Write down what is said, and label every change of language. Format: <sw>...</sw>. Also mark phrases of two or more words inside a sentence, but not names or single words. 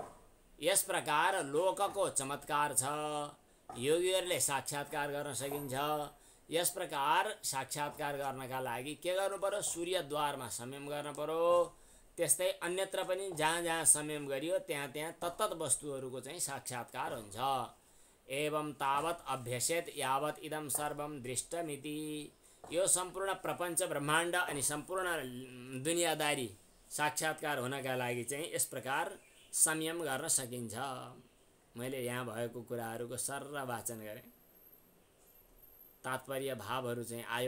<ne>यस प्रकार लोकको चमत्कार छ, योगीहरूले साक्षात्कार गर्न सकिन्छ। यस प्रकार साक्षात्कार गर्नका लागि के गर्नु पर्यो? सूर्यद्वारमा संयम गर्न पर्यो। त्यस्तै अन्यत्र पनि जहाँ जहाँ संयम गरियो त्यहाँ त्यहाँ तत्तत वस्तुहरूको चाहिँ साक्षात्कार हुन्छ।</ne> <sa>एवं तावत अभ्यसेत यावत इदम सर्वम दृष्टमिति।</sa> <ne>यो सम्पूर्ण प्रपञ्च ब्रह्माण्ड अनि सम्पूर्ण दुनियादारी साक्षात्कार हुनका लागि चाहिँ यस प्रकार संयम गर्न सकिन्छ। मैले यहाँ भएको कुराहरूको सर्र वाचन गरेँ, तात्पर्य भावहरू चाहिँ आयो।</ne>